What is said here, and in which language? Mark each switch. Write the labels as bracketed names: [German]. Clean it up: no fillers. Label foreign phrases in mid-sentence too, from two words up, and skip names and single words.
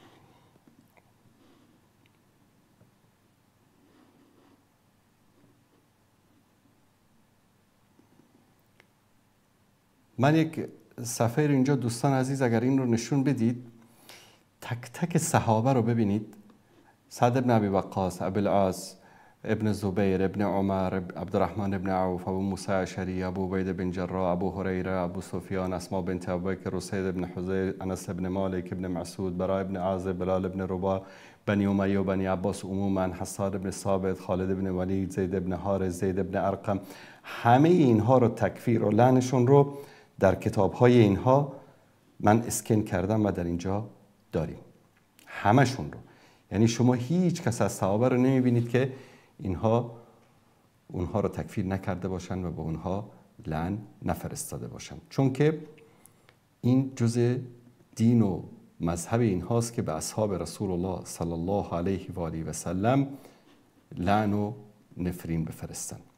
[Persian] من یک صفحه اینجا دوستان عزیز اگر این رو نشون بدید، تک تک صحابه رو ببینید. سعد بن ابی وقاص، ابو العاص، ابن زبیر، ابن عمر، عبدالرحمن ابن عوف، ابو موسی اشعری، ابو عبیده بن جراح، ابو هریره، ابو سفیان، اسماء بنت ابوبکر، اسید بن حضیر، انس بن مالک ابن مسعود، براء ابن عازب، بلال ابن رباح، بنی امیه و بنی عباس عموما، حسان ابن ثابت، خالد ابن ولید، زید ابن حارث، زید ابن ارقم، همه اینها رو تکفیر و لعنشون رو در کتاب‌های اینها من اسکن کردم و در اینجا داریم، همشون رو. یعنی شما هیچ کس از صحابه رو نمیبینید که اونها رو تکفیر نکرده باشن و به اونها لعن نفرستاده باشن، چون که این جزء دین و مذهب اینهاست که به اصحاب [Arabic] رسول الله صلی الله علیه و آله و سلم [Persian] لعن و نفرین بفرستن.